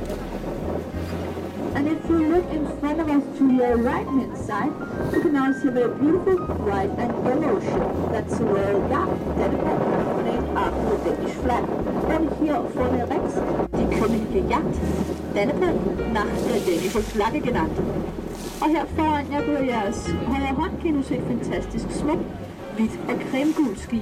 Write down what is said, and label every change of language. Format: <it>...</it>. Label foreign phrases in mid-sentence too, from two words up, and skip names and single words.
<en>And if you look in front of us to your right hand side, you can now see a very beautiful white and yellow ship that's a Royal Yacht Dannebro, named after the Danish flag. And here</en> <de>vorne rechts die königliche Yacht Dannebro, nach der dänischen Flagge genannt.</de> <da>Og her foran jer på jeres højre hånd kan I nu se et fantastisk smukt, hvidt og cremegult skib.</da>